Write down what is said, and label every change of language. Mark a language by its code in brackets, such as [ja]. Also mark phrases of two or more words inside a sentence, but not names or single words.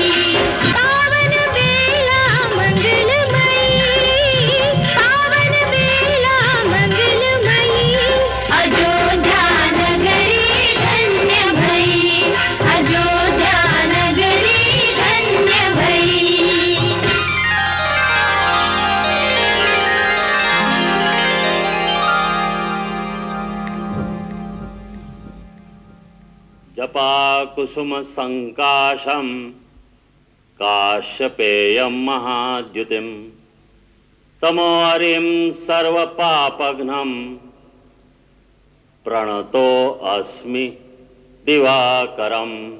[hi] पावन बेला मंगलमयी, पावन बेला मंगलमयी। अयोध्या नगरी धन्य भई, अयोध्या नगरी धन्य भई। [sa] जपा कुसुम संकाशम काश्यपेयं महाद्युतिम तमोहरिं सर्वपापघ्नं प्रणतो अस्मि दिवाकरम्।